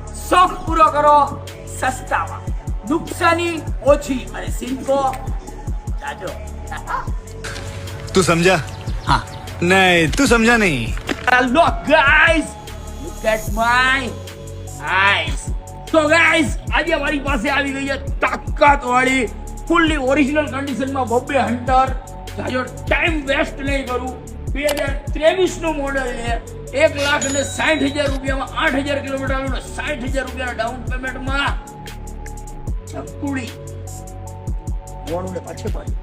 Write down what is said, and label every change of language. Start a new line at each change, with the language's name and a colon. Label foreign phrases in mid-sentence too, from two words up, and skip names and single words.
Gujarati: શોખ પૂરો કરો સસ્તામાં, નુકસાની ઓછી અને સિંકો જાજો.
Hindi: तू समझा? हाँ. नहीं, तू समझा नहीं.
English: Look guys, look at my eyes. So guys,
Gujarati: આજે મારી પાસે આવી ગઈ છે તાકાત વાળી
English: fully original conditionમાં
Gujarati: બબ્બે હન્ટર. જાજો
English: time waste
Gujarati: નહીં કરું. 2023 નું મોડલ છે. 1,60,000 રૂપિયામાં 8,000 કિલોમીટર આવ્યું, 60,000 રૂપિયાના
English: down paymentમાં
Gujarati: ચકુડી મોડું ને પાછે પાછું.